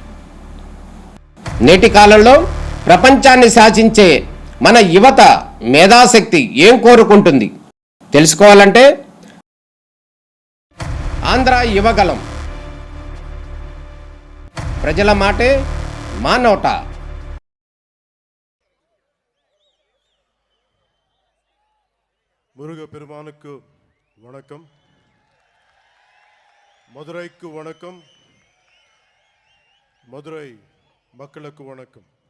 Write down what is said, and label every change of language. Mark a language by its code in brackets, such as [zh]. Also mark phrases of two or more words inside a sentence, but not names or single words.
[te] నేటి కాలంలో ప్రపంచాన్ని శాసించే మన యువత మేధాశక్తి ఏం కోరుకుంటుంది? తెలుసుకోవాలంటే ఆంధ్ర యువగలం. ప్రజల మాటే మా నోట. [ta] முருக பெருமானுக்கு வணக்கம். மதுரைக்கு வணக்கம். மதுரை மக்களுக்கு வணக்கம்.